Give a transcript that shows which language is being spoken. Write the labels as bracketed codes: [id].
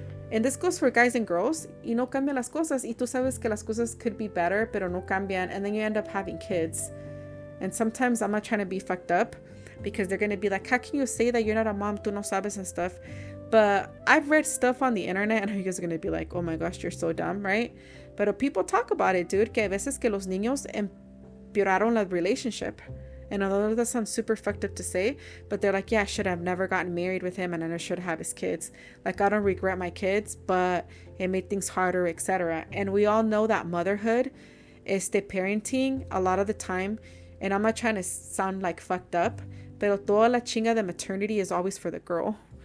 [en] And this goes for guys and girls. [es] Y no cambian las cosas, [en] y tú sabes que las cosas could be better, [es] pero no cambian, [en] and then you end up having kids. And sometimes I'm not trying to be fucked up, because they're going to be like, how can you say that you're not a mom, [es] tú no sabes [en] and stuff? But I've read stuff on the internet and you guys are going to be like, oh my gosh, you're so dumb, right? But people talk about it, dude, [es] que a veces que los niños empeoraron la relationship. [en] And although that sounds super fucked up to say, but they're like, yeah, I should have never gotten married with him and I should have his kids. Like, I don't regret my kids, but it made things harder, etc. And we all know that motherhood, parenting, a lot of the time, and I'm not trying to sound like fucked up, [es] pero toda la chinga de [en] maternity is always for the girl.